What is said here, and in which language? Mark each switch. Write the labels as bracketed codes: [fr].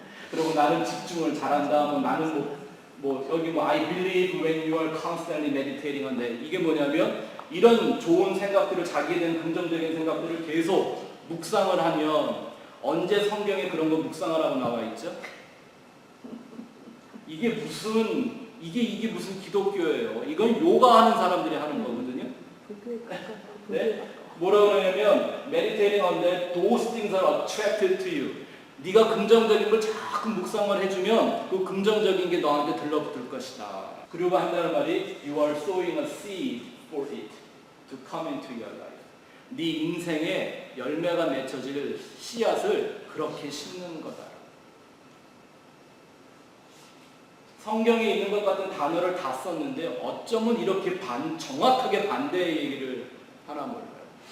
[ko] 그리고 나는 집중을 잘한다. 뭐 나는 뭐 여기 뭐 [en] I believe when you are constantly meditating [ko] 한데, 이게 뭐냐면 이런 좋은 생각들을, 자기에 대한 긍정적인 생각들을 계속 묵상을 하면, 언제 성경에 그런 거 묵상하라고 나와 있죠? 이게 무슨 기독교예요. 이건 요가하는 사람들이 하는 거거든요. 네? 뭐라고 그러냐면 [en] meditating on that, those things are attracted to you. [ko] 네가 긍정적인 걸 자꾸 묵상을 해주면 그 긍정적인 게 너한테 들러붙을 것이다. 그리고 한다는 말이 [en] you are sowing a seed for it to come into your life. [ko] 네 인생에 열매가 맺혀질 씨앗을 그렇게 심는 거다. 성경에 있는 것 같은 단어를 다 썼는데 어쩌면 이렇게 정확하게 반대의 얘기를 하나 몰라요.